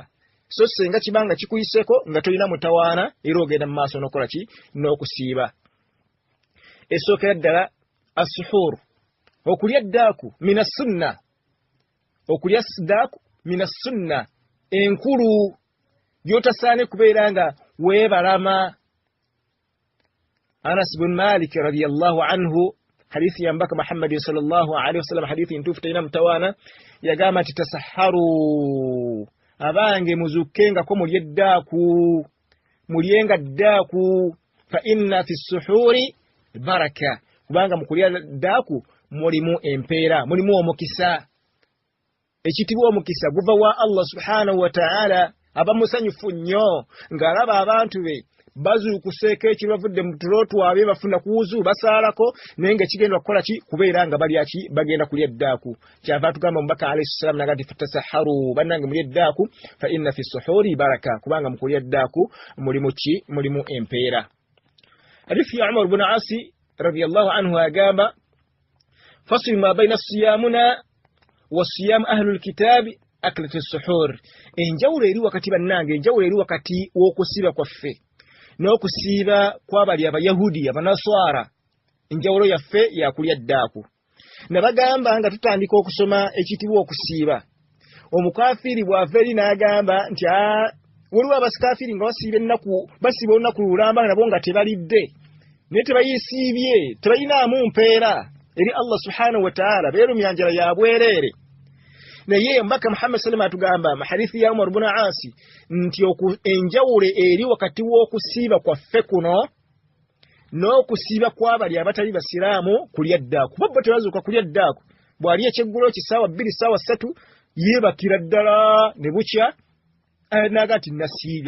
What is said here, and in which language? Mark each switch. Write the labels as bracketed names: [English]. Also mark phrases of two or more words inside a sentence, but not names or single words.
[Ganda] So senga kibanga kikuyiseko nga tolina mutawaana era ogenda mu maaso n'okola ki n'okusiiba. Esookera ddala as-suhur okulya ddaaku [Arabic] من السنة [Ganda] okulya ddaaku [Arabic] من السنة [Ganda] enkulu gyotasaane kubeera nga weebalama. Anas bin Malik [Arabic] رضي الله عنه [Ganda] hadithi ya mbaka Muhammad [Arabic] صلى الله عليه وسلم [Ganda] hadithi ntufu tayina mutawaana yagamba nti tasaharu abange muzukenga ko mulyenga ddaaku [Arabic] فإن في السحور بركة [Ganda] kubanga mukulya ddaaku mulimu empeera mulimu omukisa. Ekitibwa omukisa guva wa [Arabic] الله سبحانه وتعالى [Ganda] abamusanyufu nnyo ng'alaba abantu be bazuukuseeko ekibavudde mu tulo twabwe bafuna kuwuzu basaalako naye nga kigenda kukola ki kubeera nga balya ki bagenda kulya ddaaku. Kyava tugamba omubaka [Arabic] عليه السلام [Ganda] nagati fatasaharu bannange mulya ddaaku [Arabic] فإن في السحور بركة [Ganda] kubanga mukulya ddaaku mulimu ki mulimu empeera. Hadithi ya Umar ibn Asi [Arabic] رضي الله عنه agamba فصل ما بين صيامنا وصيام أهل الكتاب أكلة السحر. [Ganda] Enjawulo eri wakati bannange enjawulo eri wakati w'okusiiba kwaffe n'okusiiba kw'abali abayahudi abanaswara enjawulo yaffe yakulya ddaaku. Ne bagamba nga tutandika okusoma ekitibwa okusiiba omukafiri bw'averi n'agamba nti waliwo abakafiri nga basiba olunaku lulamba nabo nga tebalidde naye tebayisiibye tebayinaamu mpeera eri [Arabic] الله سبحانه وتعالى [Ganda] beerumya njala ya bwereere. Naye mbaka Muhammad [Arabic] صلى الله عليه وسلم [Ganda] atugamba mahadithi ya Umar ibn Asi nti enjawule eri wakati w'okusiiba kwaffe kuno n'okusiiba kw'abali abatali basiraamu kulya ddaaku. Bo tebazuuka kulya ddaaku, bw'ali ekyeggulo kisaawa 2 ssaawa 3 yeebakira ddala ne bukya naga ati nasiibye.